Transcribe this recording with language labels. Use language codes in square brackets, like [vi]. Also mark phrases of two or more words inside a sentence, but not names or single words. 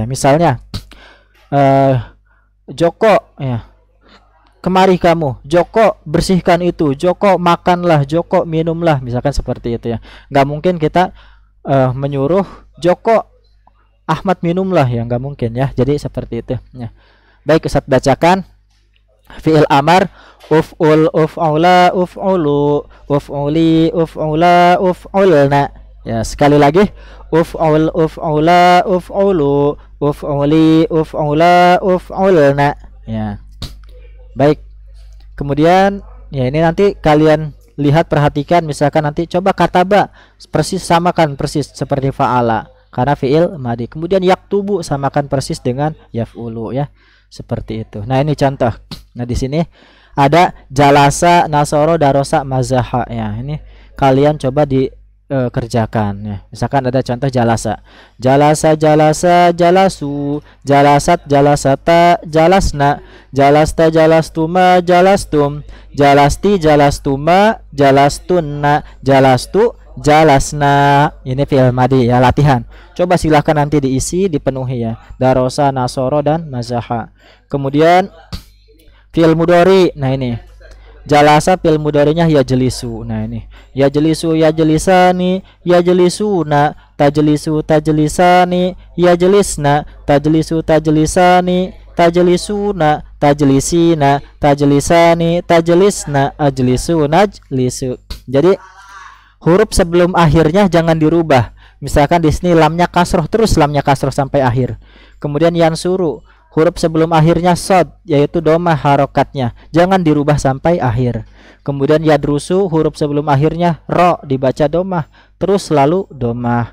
[id] Ya, misalnya Joko ya, kemari kamu, Joko bersihkan itu, Joko makanlah, Joko minumlah, misalkan seperti itu ya. Nggak mungkin kita menyuruh Joko Ahmad minumlah ya, nggak mungkin ya. Jadi seperti itu ya. Baik, Ustaz bacakan [ar] فعل أمر اُفْعُلْ اُفْعُلَا اُفْعُلُوا اُفْعُلِي اُفْعُلَا اُفْعُلْنَ. [id] Ya, sekali lagi [ar] اُفْعُلْ اُفْعُلَا اُفْعُلُوا اُفْعُلِي اُفْعُلَا اُفْعُلْنَ. [id] Ya. Baik. Kemudian ya ini nanti kalian lihat, perhatikan, misalkan nanti coba kataba persis, samakan persis seperti fa'ala karena [ar] فعل ماض. [id] Kemudian yaktubu samakan persis dengan yaf'ulu ya. Seperti itu. Nah, ini contoh. Nah, di sini ada [ar] جلس نصر درس مزح [id] ya. Ini kalian coba dikerjakan ya. Misalkan ada contoh jalasa. [ar] جلس جلس, جلسوا جلست جلستا جلسن جلست جلستما جلستم جلست جلستما جلستن جلست جلسنا. [id] Ini [ar] فعل ماض [id] ya, latihan. Coba silahkan nanti diisi, dipenuhi ya. [ar] درس نصر, dan mazaha. [id] Kemudian [ar] فعل مضارع. [id] Nah, ini [ar] جلس فعل مضارع يجلس. [id] Nah, ini [ar] يجلس يجلسان يجلسون تجلس تجلسان يجلسن تجلس تجلسان تجلسون تجلسين تجلسان تجلسن أجلس نجلس. [id] Jadi huruf sebelum akhirnya jangan dirubah. Misalkan di sini lamnya kasroh, terus lamnya kasroh sampai akhir. Kemudian yansuru, huruf sebelum akhirnya sod, yaitu domah harokatnya, jangan dirubah sampai akhir. Kemudian yadrusu, huruf sebelum akhirnya ro, dibaca domah, terus selalu domah.